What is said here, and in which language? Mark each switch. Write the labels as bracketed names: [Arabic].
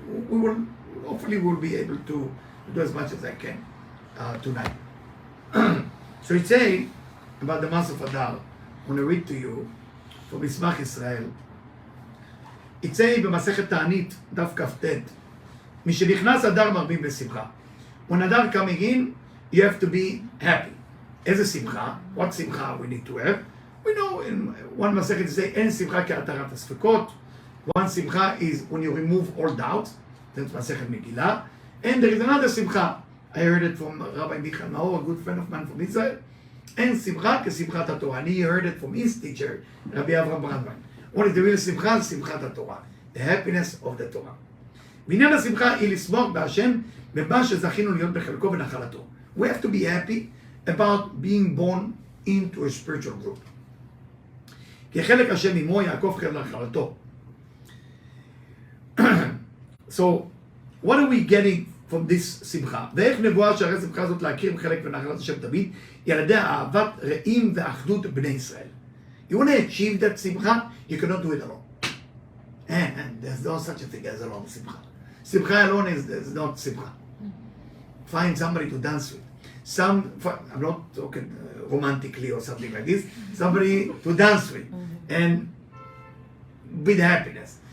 [English] We will, hopefully we'll be able to do as much as I can tonight. So it's saying about the mass of Adar. I want to read to you from Mismach Israel. It's saying [Hebrew] במסכת תענית, דף כ"ט, משנכנס אדר מרבים בשמחה. [English] When Adar coming in, you have to be happy. [Hebrew] איזה שמחה? [English] What שמחה we need to have? We know in one מסכת it say, [Hebrew] אין שמחה כהתרת הספקות. [English] One שמחה is when you remove all doubts. That's מסכת מגילה. And there is another simcha. I heard it from Rabbi Michael Naor, a good friend of mine from Israel. And simcha כsimchat HaTorah. And he heard it from his teacher, Rabbi Avraham Brandwein. What is the real simcha? Simchat HaTorah. The happiness of the Torah. [Hebrew] ועניין השמחה היא לשמוח בהשם במה שזכינו להיות בחלקו ונחלתו. [English] We have to be happy about being born into a spiritual group. [Hebrew] כי חלק השם עמו יעקב חלק נחלתו. [English] So, what are we getting from this שמחה? [Hebrew] ואיך נבואה שהרי השמחה הזאת להכיר בחלק ונחלת השם תמיד, היא על ידי אהבת רעים ואחדות בני ישראל. [English] You want to achieve that שמחה? You cannot do it alone. And there's no such a thing as alone שמחה. שמחה alone is not שמחה. Find somebody to dance with. I'm not talking romantically or something like this. Somebody to dance with. And with happiness.